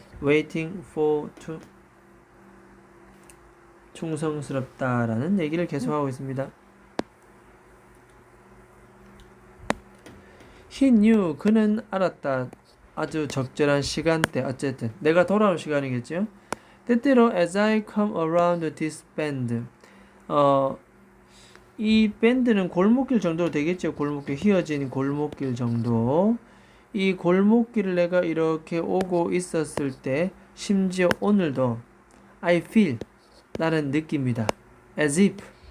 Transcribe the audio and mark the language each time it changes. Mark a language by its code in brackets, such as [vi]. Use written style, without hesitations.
[en] waiting for to [ko] 충성스럽다라는 얘기를 계속하고 있습니다. [en] He knew. [ko] 그는 알았다. 아주 적절한 시간대. 어쨌든 내가 돌아올 시간이겠죠. 때때로 [en] as I come around this bend. [ko] 이 밴드는 골목길 정도 되겠죠. 골목길, 휘어진 골목길 정도. 이 골목길을 내가 이렇게 오고 있었을 때, 심지어 오늘도 [en] I feel, [ko] 나는 느낍니다. [en] as if.